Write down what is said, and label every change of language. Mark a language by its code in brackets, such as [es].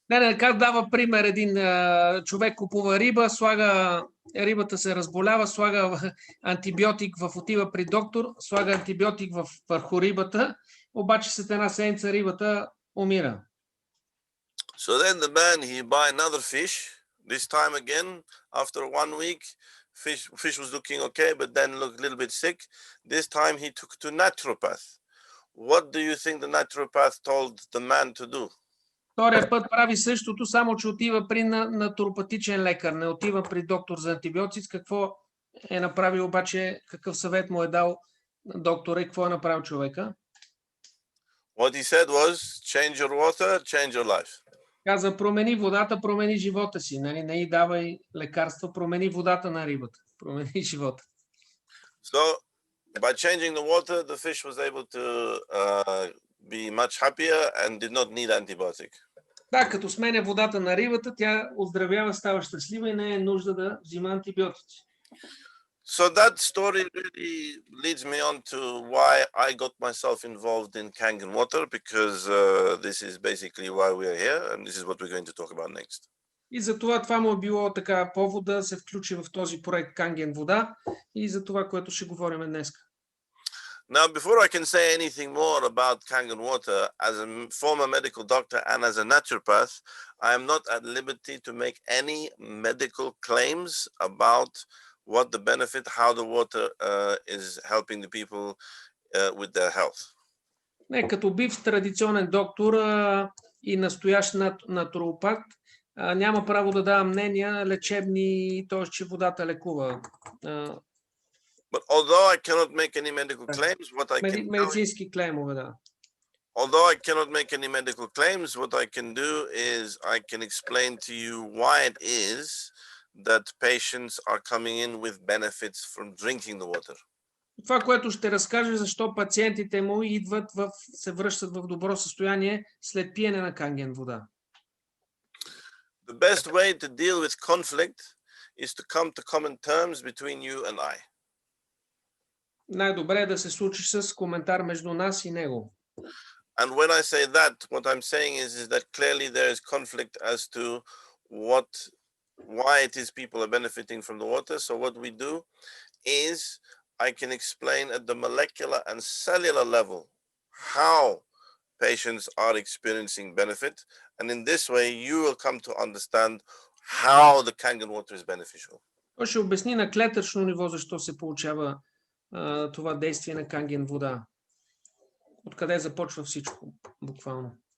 [bg] Не, как дава пример, един човек купува риба, рибата се разболява, слага антибиотик, отива при доктор, слага антибиотик върху рибата, обаче след една седмица рибата умира. [en] So then the man, he buy another fish. This time again, after 1 week, fish was looking okay, but then looked a little bit sick. This time he took to naturopath. What do you think the naturopath told the man to do? [bg] Втория път прави същото, само че отива при натуропатичен лекар, не отива при доктор за антибиотици. Какво е направил обаче, какъв съвет му е дал доктора и какво е направил човека? [en] What he said was, change your water, change your life. [bg] Каза, промени водата, промени живота си. Нали? Не й давай лекарства, промени водата на рибата. Промени живота. [en] So, by changing the water, the fish was able to be much happier and did not need antibiotic. [bg] Да, като сменя водата на рибата, тя оздравява, става щастлива и не е нужда да взима антибиотици. [en] So that story really leads me on to why I got myself involved in Kangen water, because this is basically why we are here, and this is what we're going to talk about next. [bg] И за това му е било така повод да се включи в този проект Канген вода и за това, което ще говорим днес. [en] Now, before I can say anything more about Kangen water, as a former medical doctor and as a naturopath, I am not at liberty to make any medical claims about what the benefit, how the water is helping the people with their health. [bg] Не, като бив традиционен доктор и настоящ натуропат, няма право да дава мнения лечебни, т.е. че водата лекува. [en] But although I cannot make any medical claims, what I can [bg] медицински клеймове, да. [en] although I cannot make any medical claims, what I can do is I can explain to you why it is that patients are coming in with benefits from drinking the water. [bg] Това, което ще разкаже, защо пациентите му идват се връщат в добро състояние след пиене на канген вода. [en] The best way to deal with conflict is to come to common terms between you and I. [bg] Най-добре е да се случи с коментар между нас и него. [en] And when I say that, what I'm saying is that clearly there is conflict as to why it is people are benefiting from the water. So what we do is I can explain at the molecular and cellular level how patients are experiencing benefit. And in this way, you will come to understand how the Kangen water is beneficial. [bg] Той ще обясни на клетъчно ниво защо се получава това действие на канген вода. Откъде започва всичко, буквално.